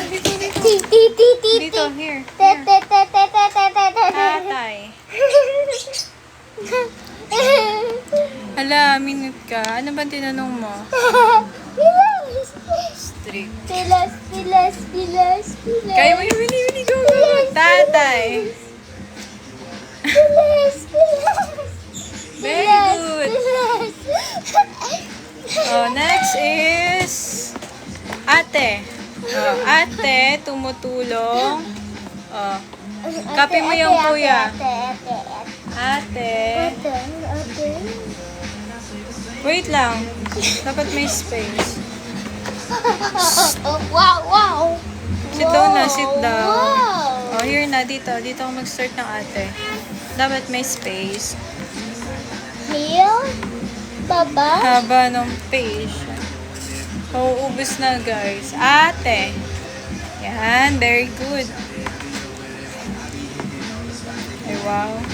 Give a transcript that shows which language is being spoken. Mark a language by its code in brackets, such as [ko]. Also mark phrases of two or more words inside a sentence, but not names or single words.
[tl] Dito, dito. Dito, here. Tatay. Hala, minute ka. Ano ba tinanong mo? Strict. Pilas. Kaya mo yung bili, [en] go, go. [tl] Tatay. [en] Very good. Oh, next is ate. [tl] Oh, ate, tumutulong. Oh, Copy mo yung kuya. Ate. Wait lang. Dapat may space. Wow. [en] Sit down na, sit down. [tl] Wow. Oh, here na, dito. Dito ako mag-start ng ate. Dapat may space. Here? Baba? Haba ng page. Uuubos na, guys. Ate. Yan, [en] very good. [tl] Ay, wow.